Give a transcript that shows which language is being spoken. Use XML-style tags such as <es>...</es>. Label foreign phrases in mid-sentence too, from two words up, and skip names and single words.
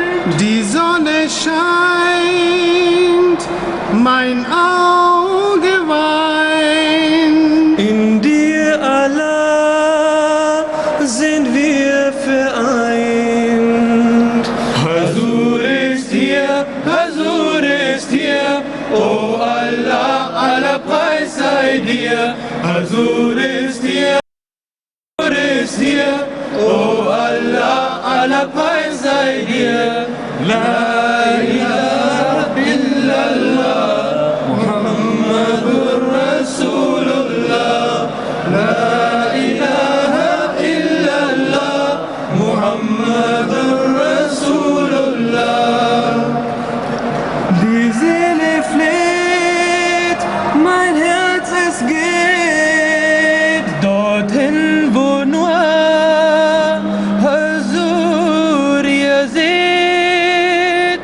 <de>Die Sonne scheint, mein Auge weint, in dir Allah sind wir vereint. Hazur ist hier, oh Allah, aller Preis sei dir. Hazur ist hier, place idea.</de> <ar>لا إله إلا الله، محمد رسول الله. لا إله إلا الله، محمد رسول الله.</ar> <de>Diese Lied, mein Herz es geht dorthin, wo nur Hazur ihr seht.</de>